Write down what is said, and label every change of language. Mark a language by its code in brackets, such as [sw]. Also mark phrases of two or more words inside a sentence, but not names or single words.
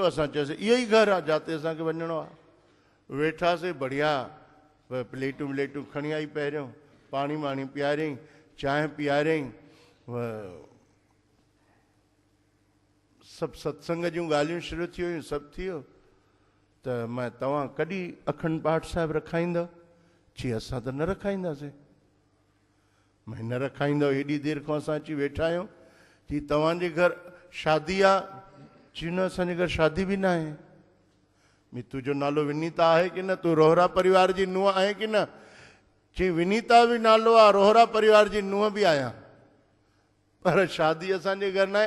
[sd] असां चयोसीं इहो ई घर आहे जिते असांखे वञिणो आहे। वेठासीं, बढ़िया प्लेटूं व्लेटूं खणी आई, पहिरियों पाणी वाणी पीआरियईं, चांहि पीआरियईं, सभु सत्संग जूं ॻाल्हियूं शुरू थी हुयूं, सभु थी वियो। त मां तव्हां कॾहिं अखंड पाठ साहिबु रखाईंदव? चई असां त न रखाईंदासीं। मैं न रखाईंदव, हेॾी देरि खां असां अची वेठा आहियूं। चई तव्हांजे घर शादी आहे? चई न असांजे घर शादी बि न आहे। मी तुंहिंजो नालो विनीता आहे की न? तूं रोहरा परिवार जी नुंहुं आहे की न? चई विनीता बि नालो आहे, रोहरा परिवार जी नुंहुं बि आहियां, पर शादी असांजे घर न आहे।